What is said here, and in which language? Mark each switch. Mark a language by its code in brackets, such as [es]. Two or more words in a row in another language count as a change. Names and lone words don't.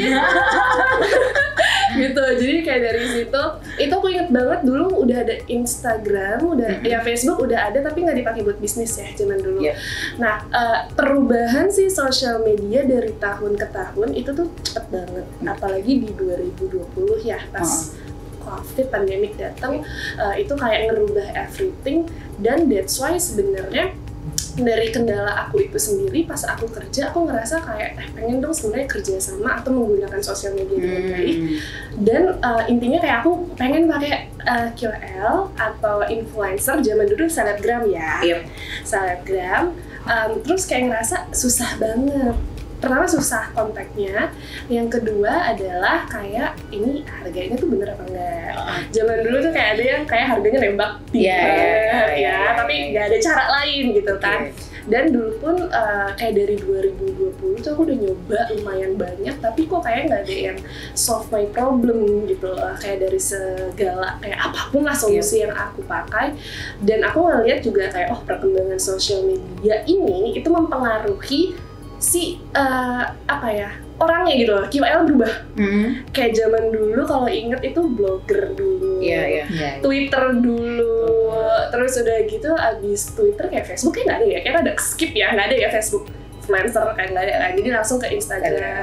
[id] Gitu, jadi kayak dari situ itu aku inget banget dulu udah ada Instagram, udah ya Facebook udah ada tapi nggak dipakai buat bisnis ya zaman dulu. Nah perubahan sih sosial media dari tahun ke tahun itu tuh cepet banget, apalagi di 2020 ya pas [en] COVID pandemic [id] datang, itu kayak ngerubah everything. Dan [en] that's why [id] sebenarnya dari kendala aku itu sendiri pas aku kerja aku ngerasa kayak pengen dong sebenarnya kerja sama atau menggunakan sosial media dengan baik. Dan intinya kayak aku pengen pakai KOL atau influencer, zaman dulu selebgram ya, selebgram. Terus kayak ngerasa susah banget. Pertama susah kontaknya, yang kedua adalah kayak ini harganya tuh bener apa enggak. Zaman dulu tuh kayak ada yang kayak harganya nembak tapi nggak ada cara lain gitu kan. Dan dulu pun kayak dari 2020 tuh aku udah nyoba lumayan banyak, tapi kok kayak nggak ada yang [en] solve my problem [id] gitu loh. Kayak dari segala kayak apapun lah solusi yang aku pakai. Dan aku ngeliat juga kayak perkembangan sosial media ini itu mempengaruhi si orangnya gitu loh. KOL berubah. Kayak zaman dulu kalau inget itu blogger dulu, Twitter dulu, terus udah gitu abis Twitter kayak Facebook kayak nggak ada ya, kayak ada skip ya, nggak ada ya Facebook influencer kayak nggak ada kan, jadi langsung ke Instagram.